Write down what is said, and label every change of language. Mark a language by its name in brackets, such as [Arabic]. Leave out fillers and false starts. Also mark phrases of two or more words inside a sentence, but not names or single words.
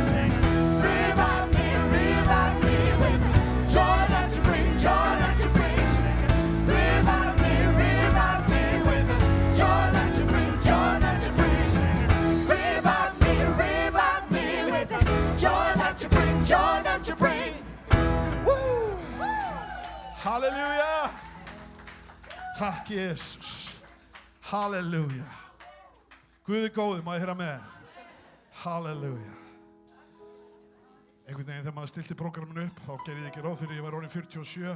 [English] Revive me with the joy that you bring, joy that you bring. Revive me with the joy that you bring, joy that you bring. Revive me with the joy that you bring, joy that you bring. Woo! [Icelandic] Halleluja. Takk Jesus. Halleluja. Guð er góður, má ég heyra með? Halleluja. Einhvern veginn þegar maður stilti prógraminu upp, þá gerði ég ekki ráð fyrir ég var orðinn 47.